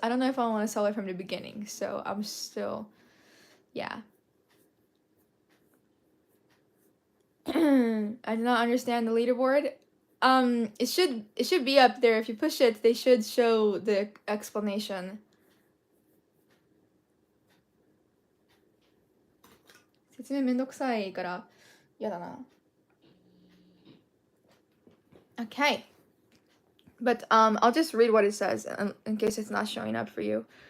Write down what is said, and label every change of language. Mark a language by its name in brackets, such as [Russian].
[English] I don't know if I want to sell it from the beginning, so I'm still, yeah. I do not understand the leaderboard. It should be up there. If you push it, they should show the explanation. [Japanese] 説明めんどくさいから嫌だな。 [English] Okay. But I'll just read what it says in case it's not showing up for you.